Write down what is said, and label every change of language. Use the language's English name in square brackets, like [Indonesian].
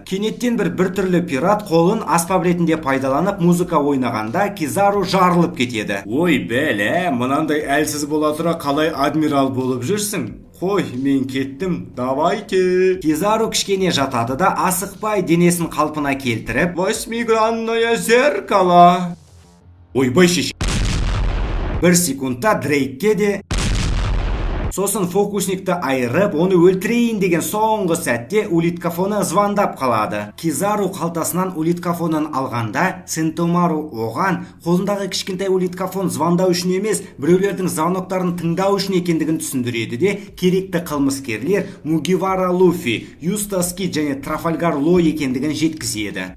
[Kazakh] Кенеттен бір түрлі пират қолын аспап ретінде пайдаланып музыка ойнағанда Кизару жарылып кетеді. Ой бәле, мынандай әлсіз бола тұра қалай адмирал болып жүрсің? Қой, мен кеттім, [Russian] давайте. [Kazakh] Кизару кішкене жатады да асықпай денесін қалпына келтіріп, [Russian] Восьмигранное зеркало. [Kazakh] ойбай шеше. Бір секундта Дрейкке де сосын фокусникті айырып, оны өлтірейін деген соңғы сәтте улиткафоны звондап қалады. Кизару қалтасынан улиткафонын алғанда, Сентомару оған қолындағы кішкентай улиткафон звондау үшін емес, біреулердің звоноктарын тыңдау үшін екендігін түсіндіреді де, керекті қылмыскерлер Мугивара Луфи, Юстаски және Трафальгар Ло екендігін жеткізеді.